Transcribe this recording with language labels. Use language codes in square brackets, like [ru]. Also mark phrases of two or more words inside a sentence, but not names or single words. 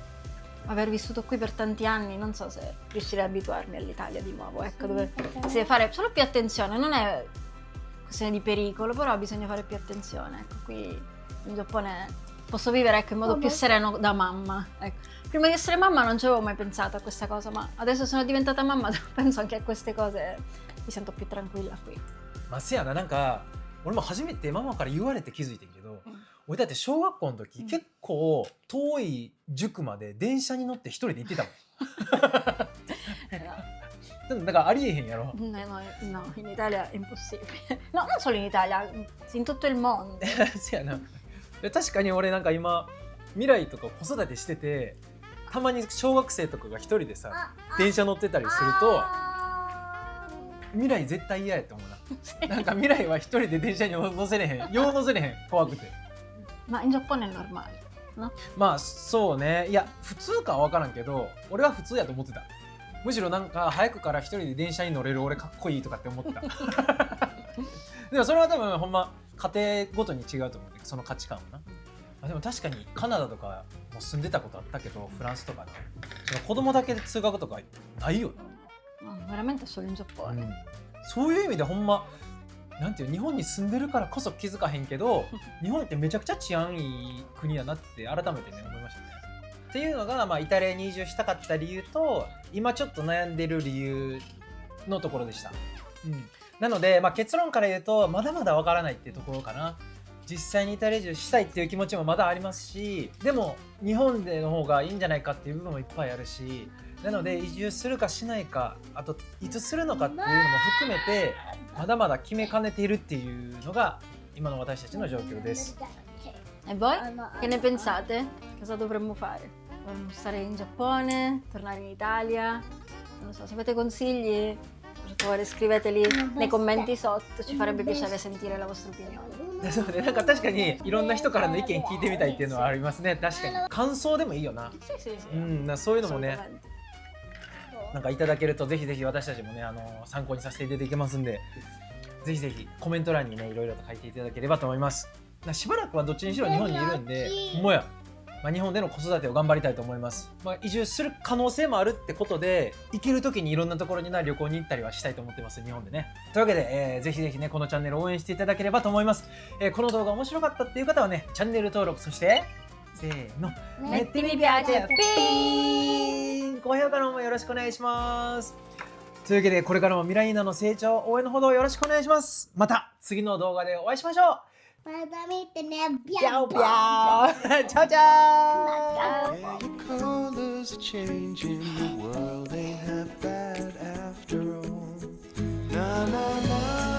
[it] Aver vissuto qui per tanti anni, non so se riuscirei a abituarmi all'Italia di nuovo, ecco, dove si deve fare solo più attenzione, non è questione di pericolo, però bisogna fare più attenzione, ecco, qui in Giappone posso vivere ecco, in modo più sereno da mamma. Ecco. Prima di essere mamma non ci avevo mai pensato a questa cosa, ma adesso sono diventata mamma, penso anche a queste cose, mi sento più tranquilla qui. [ja] まあせやな、なんか俺も初めてママから言われて気づいてんけど、俺だって小学校の時、結構遠い塾まで電車に乗って一人で行ってたもん。だからありえへんやろ。 [it] No, in Italia è impossibile. No, non solo in Italia, in tutto il mondo. [ja] せやな。確かに俺なんか今未来とか子育てしてて、たまに小学生とかが一人でさ電車乗ってたりすると、未来絶対嫌やと思うな。なんか未来は一人で電車に乗せれへん、よう乗せれへん、怖くて。 [it] Ma in Giappone è normale, no? [ja] まあそうね、いや普通かは分からんけど、俺は普通やと思ってた。むしろなんか早くから一人で電車に乗れる俺かっこいいとかって思ってた。でもそれは多分ほんま家庭ごとに違うと思うけど、その価値観はな。でも確かにカナダとかも住んでたことあったけど、フランスとかな、その子供だけで通学とかないよ [it] No, veramente solo in [ja] な、 [it] Giappone. [ja] そういう意味でほんまなんていう、日本に住んでるからこそ気づかへんけど、日本ってめちゃくちゃ治安いい国やなって改めてね思いましたね。っていうのが、まあ、イタリアに移住したかった理由と、今ちょっと悩んでる理由のところでした。なので、まあ、結論から言うとまだまだわからないっていうところかな。実際にイタリア移住したいっていう気持ちもまだありますし、でも日本での方がいいんじゃないかっていう部分もいっぱいあるし、なので移住するかしないか、あといつするのかっていうのも含めてまだまだ決めかねているっていうのが今の私たちの状況です。 [it] E voi? Che ne pensate? Cosa dovremmo fare? Dovremmo stare in Giappone? Tornare in Italia? Non lo so, se avete consigli, per favore scriveteli nei commenti sotto, ci farebbe piacere sentire la vostra opinione. [ja] そうね、なんか確かにいろんな人からの意見聞いてみたいっていうのはありますね。確かに感想でもいいよな。 [it] Sì, sì, sì. [ja] そういうのもね [it] Assolutamente. [ja] なんかいただけるとぜひぜひ私たちもね参考にさせていただけますんで、ぜひぜひコメント欄にねいろいろと書いていただければと思います。しばらくはどっちにしろ日本にいるんで、もや、まあ、日本での子育てを頑張りたいと思います。まあ、移住する可能性もあるってことで、行ける時にいろんなところに旅行に行ったりはしたいと思ってます、日本でね。というわけで、ぜひぜひねこのチャンネルを応援していただければと思います。この動画面白かったっていう方はねチャンネル登録、そしてせーの [it] Metti mi piace, [ja] ピーン、高評価の方もよろしくお願いします。というわけでこれからもミライーナの成長応援のほどよろしくお願いします。また次の動画でお会いしましょう。また見てね。ピャオピャオチャオチャオ。 [en] Yeah, your colors are changing. The world ain't half bad after all. Na na na.